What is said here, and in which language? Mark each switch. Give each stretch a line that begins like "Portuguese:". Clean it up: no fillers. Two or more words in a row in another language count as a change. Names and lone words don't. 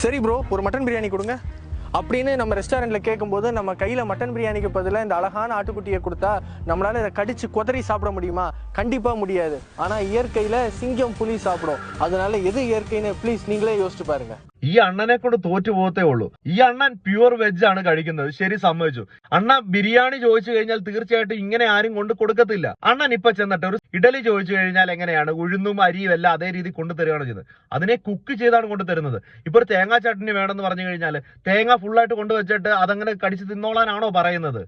Tamil: சரி ப்ரோ, ஒரு மட்டன் பிரியாணி கொடுங்க அப்படின்னு நம்ம ரெஸ்டாரண்ட்ல கேட்கும்போது நம்ம கையில மட்டன் பிரியாணிக்கு பதிலாக இந்த அழகான ஆட்டுக்குட்டியை கொடுத்தா நம்மளால இதை கடிச்சு குதறி சாப்பிட முடியுமா? கண்டிப்பா முடியாது. ஆனா இயற்கையில சிங்கம் புலி சாப்பிடும். அதனால எது இயற்கைன்னு ப்ளீஸ் நீங்களே யோசிச்சு பாருங்க.
Malayalam: ഈ അണ്ണനെ കൊണ്ട് തോറ്റു പോകത്തേ ഉള്ളൂ. ഈ അണ്ണൻ
English: pure veg
Malayalam: ആണ് കഴിക്കുന്നത്. ശരി, സമ്മതിച്ചു. അണ്ണ ബിരിയാണി ചോദിച്ചു കഴിഞ്ഞാൽ തീർച്ചയായിട്ടും ഇങ്ങനെ ആരും കൊണ്ട് കൊടുക്കത്തില്ല. അണ്ണൻ ഇപ്പൊ ചെന്നിട്ട് ഒരു ഇഡലി ചോദിച്ചു കഴിഞ്ഞാൽ എങ്ങനെയാണ് ഉഴുന്നും അരിയും എല്ലാം അതേ രീതി കൊണ്ടുതരികയാണ് ചെയ്യുന്നത്. അതിനെ കുക്ക് ചെയ്താണ് കൊണ്ടുതരുന്നത്. ഇപ്പൊ ഒരു തേങ്ങാ ചട്നി വേണമെന്ന് പറഞ്ഞു കഴിഞ്ഞാൽ തേങ്ങ ഫുള്ളായിട്ട് കൊണ്ടുവച്ചിട്ട് അതങ്ങനെ കടിച്ച് തിന്നോളാനാണോ പറയുന്നത്?